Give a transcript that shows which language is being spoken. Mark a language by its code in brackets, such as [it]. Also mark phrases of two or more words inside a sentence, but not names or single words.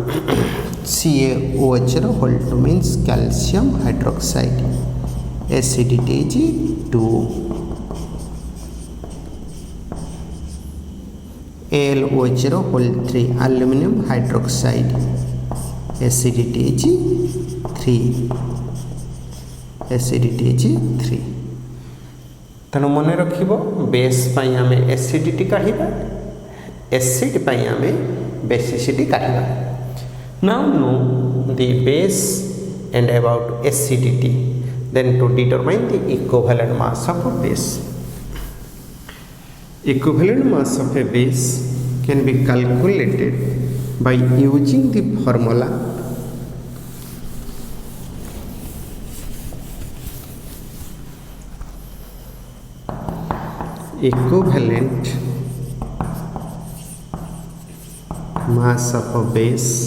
[en] CaOH whole 2 means calcium hydroxide acidity is 2 AlOH whole 3 aluminum hydroxide acidity is 3 [or] ତେଣୁ ମନ ରଖିବୋ [en] बेस [or] ପାଇଁ ଆମେ [en] एसिडिटी काढिबा एसिड [or] ପାଇଁ ଆମେ [en] बेसिसिटी काढिबा now know the base and about acidity then to determine the equivalent mass of a base equivalent mass of a base can be calculated by using the formula equivalent mass of a base